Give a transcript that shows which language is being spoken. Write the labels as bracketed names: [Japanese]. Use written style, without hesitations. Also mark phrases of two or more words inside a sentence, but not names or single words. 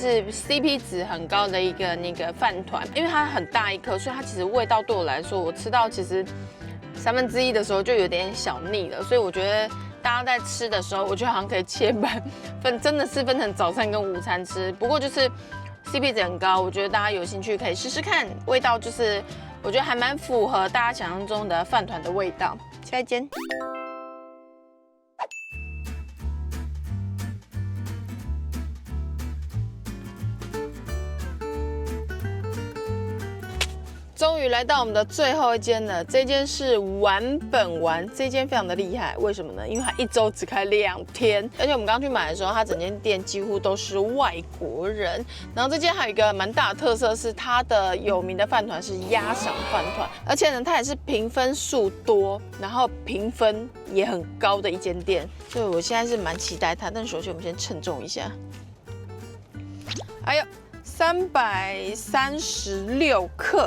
[Chinese] 是 CP 值很高的一個那個飯糰，因為它很大一顆，所以它其實味道對我來說，我吃到其實1/3的時候就有點小膩了，所以我覺得大家在吃的時候，我覺得好像可以切半分，真的是分成早餐跟午餐吃。不過就是 CP 值很高，我覺得大家有興趣可以試試看，味道就是我觉得還蠻符合大家想象中的飯糰的味道。下一間。終於來到我們的最後一間了，這間是丸本丸，這間非常的厲害，為什麼呢？因為它1周只開2天，而且我們剛去買的時候，它整間店幾乎都是外國人。然後這間還有一個蠻大的特色是它的有名的飯糰是鴨賞飯糰，而且呢，它也是評分數多，然後評分也很高的一間店，所以我現在是蠻期待它。但首先我們先稱重一下，哎呦，336克。